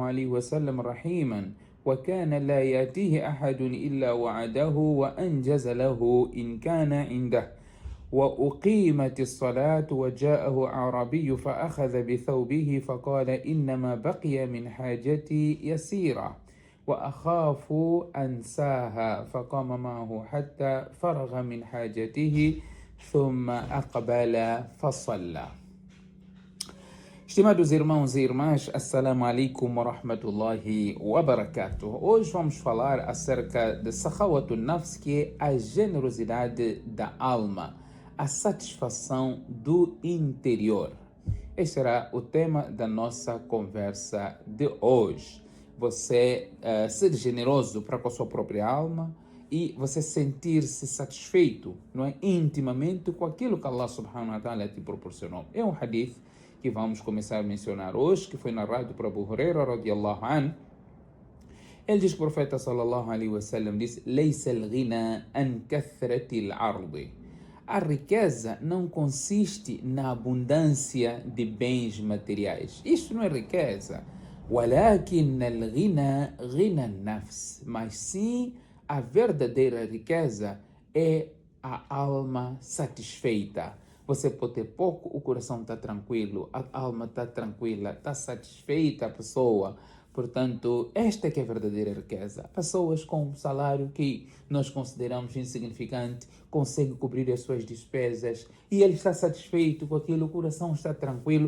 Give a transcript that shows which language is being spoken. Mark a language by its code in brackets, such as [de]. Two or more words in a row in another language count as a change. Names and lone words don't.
[ar] عليه وسلم رحيما وكان لا يأتيه أحد إلا وعده وأنجز له إن كان عنده وأقيمت الصلاة وجاءه أعرابي فأخذ بثوبه فقال إنما بقي من حاجتي يسيرة وأخاف أنساها فقام معه حتى فرغ من حاجته ثم أقبل فصلى. [pt] Estimados irmãos e irmãs, [ar] السلام عليكم ورحمة الله وبركاته. [pt] Hoje vamos falar acerca de [ar] سخاوة النفس, [pt] que é a generosidade da alma, a satisfação do interior. Este será o tema da nossa conversa de hoje. Você ser generoso para com a sua própria alma e você sentir-se satisfeito, não é, intimamente com aquilo que [ar] الله سبحانه وتعالى [pt] te proporcionou. É um hadith que vamos começar a mencionar hoje, que foi narrado por Abu Huraira [ar] رضي الله عنه. [pt] Ele diz que o profeta [ar] صلى الله عليه وسلم [pt] disse: [ar] "ليس الغنى عن كثرة العرض." [pt] A riqueza não consiste na abundância de bens materiais. Isto não é riqueza. [ar] "ولكن الغنى غنى النفس." [pt] Mas sim, a verdadeira riqueza é a alma satisfeita. Você pode ter pouco, o coração está tranquilo, a alma está tranquila, está satisfeita a pessoa. Portanto, esta é que é a verdadeira riqueza. Pessoas com um salário que nós consideramos insignificante conseguem cobrir as suas despesas e ele está satisfeito com aquilo, o coração está tranquilo.